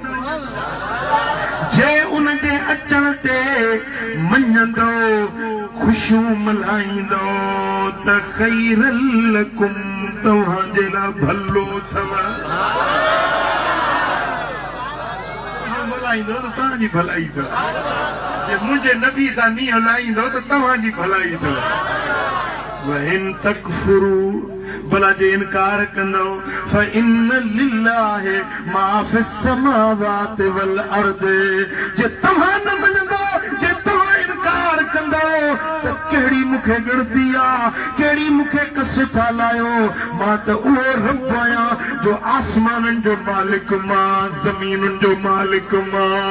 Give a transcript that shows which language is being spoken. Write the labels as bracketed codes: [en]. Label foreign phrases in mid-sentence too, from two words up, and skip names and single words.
[sd] जे उन जे अचण ते मञंदो खुशियूं मल्हाईंदो त [ar] خيرا لكم [sd] तव्हां जे लाइ भलो अथव मल्हाईंदो त तव्हांजी भलाई अथव जे मुंहिंजे नबी सां नी हलाईंदो त तव्हांजी भलाई अथव [ar] وإن تكفروا [sd] भला जे इनकार कंदो [ar] فإن لله ما في السماوات والأرض [sd] जे तव्हां न मञंदो जे तव्हां इनकार कंदो त कहिड़ी मूंखे गिणती आहे कहिड़ी मूंखे कस ठालायो मां त उहो रब आहियां जो आसमाननि जो मालिक मां ज़मीनुनि जो मालिक मां